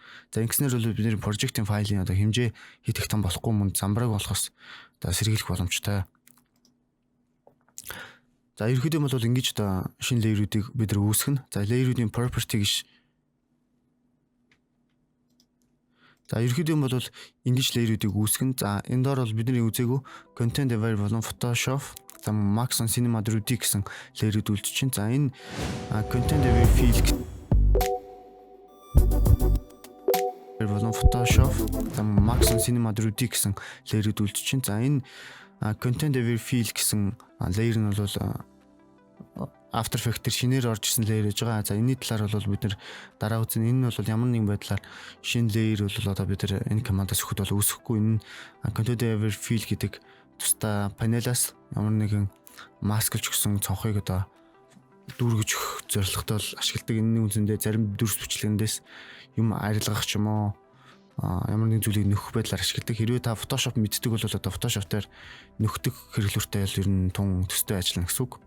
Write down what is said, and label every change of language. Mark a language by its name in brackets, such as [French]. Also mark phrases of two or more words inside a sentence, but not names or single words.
[Mongolian] За ингэснээр бол бидний project-ийн файлын одоо хэмжээ хэд их том болохгүй мөн замбрааг болохоос одоо сэргийлэх боломжтой. За ерөнхийдөө бол ингэж одоо шинэ layer-уудыг бид нар үүсгэнэ. За layer-уудын property гэж за ерөнхийдөө бол ингэж layer-уудыг үүсгэн. За энэ доор бол бидний үзээгүй [English] content aware [Mongolian] болон Photoshop, за Max on Cinema 4D гэсэн layer-ууд үйлчилж байна. За энэ [English] content aware fill [Mongolian] болон Photoshop, за Max on Cinema 4D гэсэн layer-ууд үйлчилж байна. За энэ [English] content aware fill [Mongolian] гэсэн layer нь бол After Effects дээр шинээр орж ирсэн layer гэж байгаа. За энэний талаар бол бид нар дараа үзэн энэ нь бол ямар нэгэн байдлаар шинэ layer бол одоо бид нар энэ командаас өгөхөд бол үүсэхгүй. Энэ [English] content aware fill [Mongolian] гэдэг тусдаа панелаас ямар нэгэн маскэлж өгсөн цонхыг одоо дүүргэж өгөх зорилготой бол ашигладаг. Энэний үндсэндээ зарим дүрс бичлэгэндээс юм арилгах ч юм уу ямар нэгэн зүйлийг нөхөх байдлаар ашигладаг. Хэрвээ та Photoshop мэддэг бол одоо Photoshop дээр нөхдөг хэрэглүүртэй бол ер нь тун төстэй ажиллана гэсэн үг.